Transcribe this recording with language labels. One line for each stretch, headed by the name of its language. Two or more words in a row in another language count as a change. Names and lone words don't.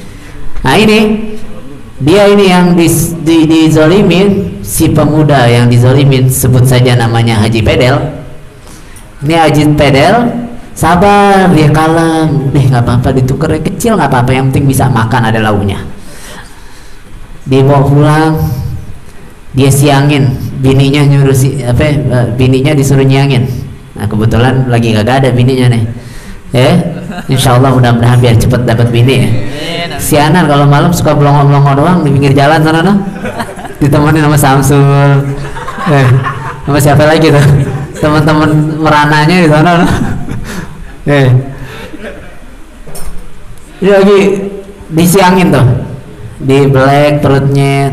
Indonesian: Nah ini dia yang dizolimin, si pemuda yang dizolimin, sebut saja namanya Haji Pedel. Ini Haji Pedel Sabar, dia kalem, deh nggak apa-apa, ditukernya kecil nggak apa-apa, yang penting bisa makan, ada lauknya. Dibawa pulang, dia siangin, bininya nyuruh bininya disuruh nyiangin. Nah kebetulan lagi gak ada bininya nih,
Arabic: insya Allah
Indonesian: mudah-mudahan biar cepet dapat bini ya. Sianan kalau malam suka belongong-belongong doang di pinggir jalan sana no, ditemenin sama Samsul, sama siapa lagi tuh, teman-teman merananya di sana no. Dia lagi disiangin tuh, dibelek perutnya.